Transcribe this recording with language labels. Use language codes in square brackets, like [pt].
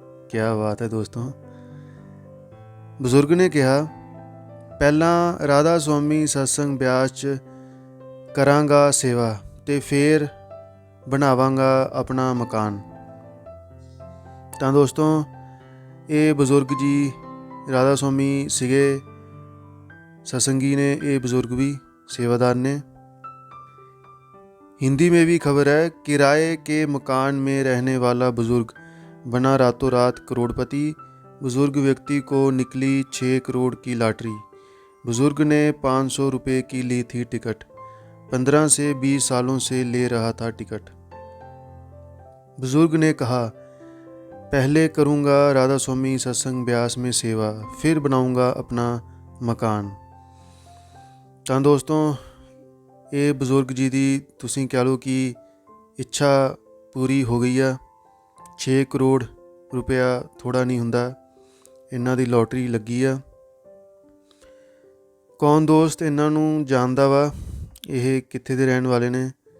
[pa] ਕੀ ਬਾਤ ਹੈ ਦੋਸਤੋ। ਬਜ਼ੁਰਗ ਨੇ ਕਿਹਾ, ਪਹਿਲਾਂ ਰਾਧਾ ਸਵਾਮੀ ਸਤਸੰਗ ਬਿਆਸ 'ਚ ਕਰਾਂਗਾ ਸੇਵਾ ਅਤੇ ਫਿਰ ਬਣਾਵਾਂਗਾ ਆਪਣਾ ਮਕਾਨ। ਤਾਂ ਦੋਸਤੋ, ਇਹ ਬਜ਼ੁਰਗ ਜੀ ਰਾਧਾ ਸਵਾਮੀ ਸੀਗੇ, सत्संगी ने। [hi] ये बुज़ुर्ग भी सेवादार ने। हिंदी में भी खबर है, किराए के मकान में रहने वाला बुज़ुर्ग बना रातों रात करोड़पति। बुज़ुर्ग व्यक्ति को निकली 6 करोड़ की लॉटरी। बुज़ुर्ग ने 500 रुपये की ली थी टिकट। 15 से 20 सालों से ले रहा था टिकट। बुज़ुर्ग ने कहा, पहले करूँगा राधा स्वामी सत्संग ब्यास में सेवा, फिर बनाऊँगा अपना मकान। [pa] ਤਾਂ ਦੋਸਤੋ, ਇਹ ਬਜ਼ੁਰਗ ਜੀ ਦੀ ਤੁਸੀਂ ਕਹਿ ਲਓ ਕਿ ਇੱਛਾ ਪੂਰੀ ਹੋ ਗਈ ਆ। 6 ਕਰੋੜ ਰੁਪਇਆ ਥੋੜ੍ਹਾ ਨਹੀਂ ਹੁੰਦਾ। ਇਹਨਾਂ ਦੀ ਲੋਟਰੀ ਲੱਗੀ ਆ। ਕੌਣ ਦੋਸਤ ਇਹਨਾਂ ਨੂੰ ਜਾਣਦਾ ਵਾ? ਇਹ ਕਿੱਥੇ ਦੇ ਰਹਿਣ ਵਾਲੇ ਨੇ?